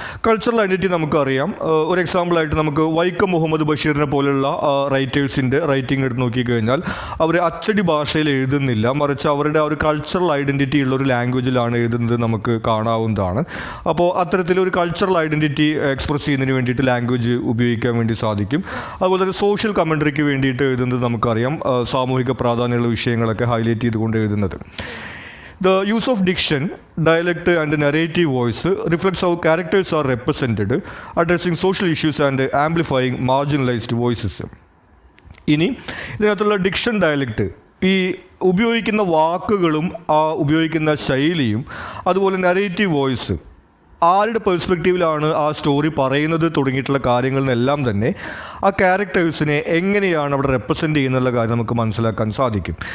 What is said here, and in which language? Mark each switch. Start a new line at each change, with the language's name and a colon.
Malayalam: Cultural identity നമുക്കറിയാം. ഒരു എക്സാമ്പിളായിട്ട് നമുക്ക് വൈക്കം മുഹമ്മദ് ബഷീറിനെ പോലുള്ള റൈറ്റേഴ്സിൻ്റെ റൈറ്റിംഗ് എടുത്ത് നോക്കിക്കഴിഞ്ഞാൽ അവർ അച്ചടി ഭാഷയിൽ എഴുതുന്നില്ല, മറിച്ച് അവരുടെ ആ ഒരു കൾച്ചറൽ ഐഡൻറ്റിറ്റി ഉള്ള ഒരു ലാംഗ്വേജിലാണ് എഴുതുന്നത് നമുക്ക് കാണാവുന്നതാണ്. അപ്പോൾ അത്തരത്തിലൊരു കൾച്ചറൽ ഐഡൻറ്റിറ്റി എക്സ്പ്രസ് ചെയ്യുന്നതിന് വേണ്ടിയിട്ട് ലാംഗ്വേജ് ഉപയോഗിക്കാൻ വേണ്ടി സാധിക്കും. അതുപോലെ തന്നെ സോഷ്യൽ കമൻട്രിക്ക് വേണ്ടി എഴുതുന്നത് നമുക്കറിയാം, സാമൂഹിക പ്രാധാന്യമുള്ള വിഷയങ്ങളൊക്കെ ഹൈലൈറ്റ് ചെയ്തുകൊണ്ട് എഴുതുന്നത്.
English: The use of diction, dialect and narrative voice reflects how characters are represented, addressing social issues and amplifying marginalized voices.
Malayalam: ഇനി ഇതിനകത്തുള്ള ഡിക്ഷൻ, ഡയലക്റ്റ്, ഈ ഉപയോഗിക്കുന്ന വാക്കുകളും ആ ഉപയോഗിക്കുന്ന ശൈലിയും അതുപോലെ നരേറ്റീവ് വോയിസ്, ആരുടെ പെർസ്പെക്റ്റീവിലാണ് ആ സ്റ്റോറി പറയുന്നത് തുടങ്ങിയിട്ടുള്ള കാര്യങ്ങളിലെല്ലാം തന്നെ ആ ക്യാരക്ടേഴ്സിനെ എങ്ങനെയാണ് അവിടെ റെപ്രസെൻറ്റ് ചെയ്യുന്നുള്ള കാര്യം നമുക്ക് മനസ്സിലാക്കാൻ സാധിക്കും.